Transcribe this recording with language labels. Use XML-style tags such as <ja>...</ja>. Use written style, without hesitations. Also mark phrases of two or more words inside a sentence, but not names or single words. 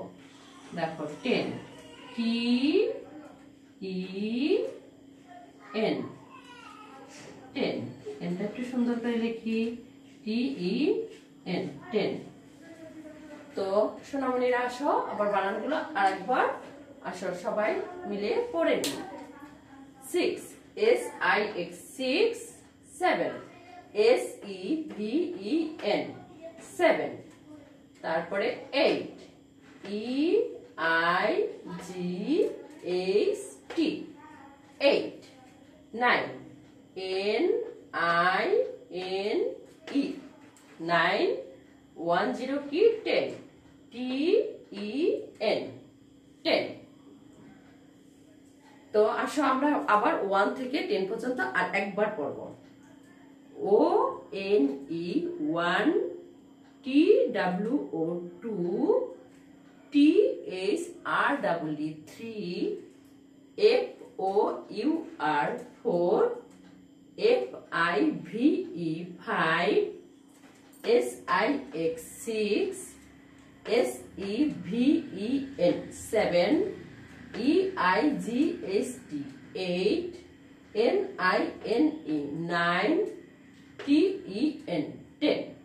<bn>দেখো 10,</bn> <en>T E N,</en> <bn>10, এনটা একটু সুন্দর করে লিখি,</bn> <en>T E N,</en> <bn>10। তো সোনামণিরা আসো আবার বানানগুলো আরেকবার, আসো সবাই মিলে পড়ে নিই।</bn> <en>6, S I X, 6, 7, S E V E N, 7। তারপরে 8, E I G H T, 8, 9, N I N E, 9, 1 0 কি 10, T E N, 10।</en> <bn>তো আসো আমরা আবার 1 থেকে 10 পর্যন্ত আর একবার পড়ব।</bn> <en>O N E 1, T W O 2, T H R W E 3, F O U R 4, F I V E 5, S I X 6, S E V E N 7, E I G S T 8, N I N E 9, T E N 10।</en>